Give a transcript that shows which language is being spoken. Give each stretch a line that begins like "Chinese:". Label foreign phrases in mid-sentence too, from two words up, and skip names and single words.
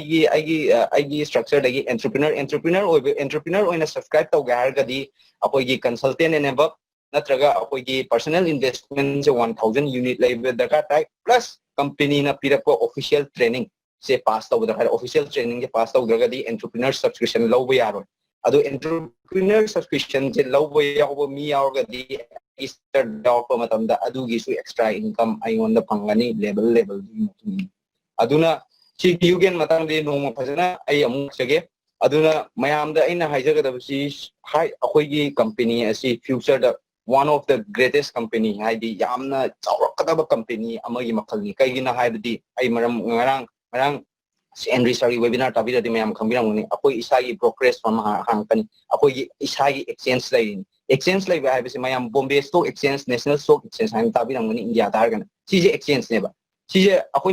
Manipuri: ꯑꯩꯒꯤ ꯁ꯭ꯇ꯭ꯔꯛꯆꯔꯗꯒꯤ ꯑꯦꯟꯇꯔꯄ꯭ꯔꯤꯅꯔ ꯑꯣꯏꯅ ꯁꯕꯁꯀ꯭ꯔꯥꯏꯕ ꯇꯧꯒꯦ ꯍꯥꯏꯔꯒꯗꯤ ꯑꯩꯈꯣꯏꯒꯤ ꯀꯟꯁꯜꯇꯦꯟ ꯑꯦꯟ ꯑꯦꯕꯞ ꯅꯠꯇ꯭ꯔꯒ ꯑꯩꯈꯣꯏꯒꯤ
English: personal investment
Manipuri: 1000 ꯌꯨꯅꯤꯠ ꯂꯩꯕ ꯗꯔꯀꯥꯔ ꯇꯥꯏ ꯄ꯭ꯂꯁ ꯀꯝꯄꯦꯅꯤꯅ ꯄꯤꯔꯛꯄ
English: official training
Manipuri: ꯁꯦ ꯄꯥꯁ ꯇꯧꯕ ꯗꯔꯀꯥꯔ
English: official training
Manipuri: ꯄꯥꯁ ꯇꯧꯗ꯭ꯔꯒꯗꯤ
English: entrepreneur subscription
Manipuri: ꯂꯧꯕ ꯌꯥꯔꯣꯏ ꯑꯗꯣ
English: entrepreneur subscription
Manipuri: ꯂꯧꯕ ꯌꯥꯎꯕ ꯃꯤ ꯌꯥꯎꯔꯒꯗꯤ ꯌꯥꯎꯔꯛꯄ ꯃꯇꯝꯗ ꯑꯗꯨꯒꯤꯁꯨ
English: extra income
Manipuri: ꯑꯩꯉꯣꯟꯗ ꯐꯪꯒꯅꯤ ꯂꯦꯚꯦꯜꯒꯤ ꯃꯇꯨꯡ ꯏꯟꯅ ꯑꯗꯨꯅ ꯁꯤꯒꯤ ꯌꯨꯒꯦꯟ ꯃꯇꯥꯡꯗꯤ ꯅꯣꯡꯃ ꯐꯖꯅ ꯑꯩ ꯑꯃꯨꯛ ꯂꯥꯛꯆꯒꯦ ꯑꯗꯨꯅ ꯃꯌꯥꯝꯗ ꯑꯩꯅ ꯍꯥꯏꯖꯒꯗꯕꯁꯤ ꯑꯩꯈꯣꯏꯒꯤ ꯀꯝꯄꯦꯅꯤ ꯑꯁꯤ ꯐ꯭ꯌꯨꯆꯔꯗ
English: one of the greatest company
Manipuri: ꯍꯥꯏꯗꯤ ꯌꯥꯝꯅ ꯆꯥꯎꯔꯛꯀꯗꯕ ꯀꯝꯄꯦꯅꯤ ꯑꯃꯒꯤ ꯃꯈꯜꯅꯤ ꯀꯩꯒꯤꯅꯣ ꯍꯥꯏꯕꯗꯤ ꯑꯩ ꯉꯔꯥꯡ ꯑꯦꯟꯗ꯭ꯔꯤ ꯁꯥꯔꯒꯤ ꯋꯦꯕꯤꯅꯥꯔ ꯇꯥꯕꯤꯔꯗꯤ ꯃꯌꯥꯝ ꯈꯪꯕꯤꯔꯝꯒꯅꯤ ꯑꯩꯈꯣꯏ ꯏꯁꯥꯒꯤ
English: brokerage firm
Manipuri: ꯍꯥꯡꯉꯛꯀꯅꯤ ꯑꯩꯈꯣꯏꯒꯤ ꯏꯁꯥꯒꯤ ꯑꯦꯛꯁꯆꯦꯟꯖ ꯂꯩꯔꯤꯅꯤ ꯑꯦꯛꯁꯆꯦꯟꯖ ꯂꯩꯕ ꯍꯥꯏꯕꯁꯤ ꯃꯌꯥꯝ ꯕꯣꯝꯕꯦ ꯁ꯭ꯇꯣꯛ ꯑꯦꯛꯁꯆꯦꯟꯖ ꯅꯦꯁꯅꯦꯜ ꯁ꯭ꯇꯣꯛ ꯑꯦꯛꯁꯆꯦꯟꯖ ꯍꯥꯏꯅ ꯇꯥꯕꯤꯔꯝꯒꯅꯤ ꯏꯟꯗꯤꯌꯥꯗ ꯍꯥꯏꯔꯒꯅ ꯁꯤꯁꯦ ꯑꯦꯛꯁꯆꯦꯟꯖꯅꯦꯕ ꯁꯤꯁꯦ ꯑꯩꯈꯣꯏꯅ